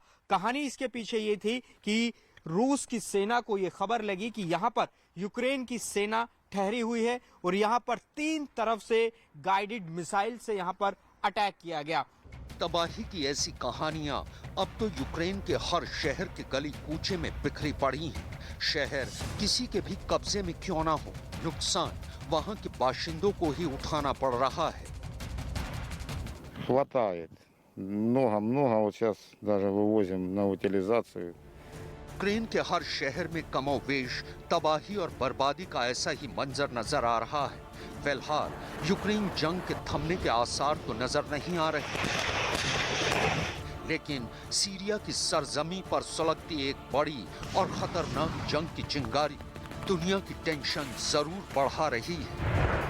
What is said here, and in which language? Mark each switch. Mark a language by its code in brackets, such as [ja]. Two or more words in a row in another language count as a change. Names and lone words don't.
[hi] कहानी इसके पीछे ये थी कि रूस की सेना को ये खबर लगी कि यहाँ पर यूक्रेन की सेना ठहरी हुई है और यहाँ पर 3 तरफ से [en] guided missile [hi] से यहाँ पर अटैक किया गया। तबाही की ऐसी कहानियां अब तो यूक्रेन के हर शहर के गली कूचे में बिखरी पड़ी हैं। शहर किसी के भी कब्जे में क्यों ना हो, नुकसान वहां के बाशिंदों को ही उठाना पड़ रहा है। [ru] Хватает. Много. Вот сейчас даже вывозим на утилизацию. [hi] यूक्रेन के हर शहर में कमोवेश तबाही और बर्बादी का ऐसा ही मंजर नजर आ रहा है। फिलहाल यूक्रेन जंग के थमने के आसार तो नजर नहीं आ रहे, लेकिन सीरिया की सरजमी पर सुलगती एक बड़ी और खतरनाक जंग की चिंगारी दुनिया की टेंशन जरूर बढ़ा रही है।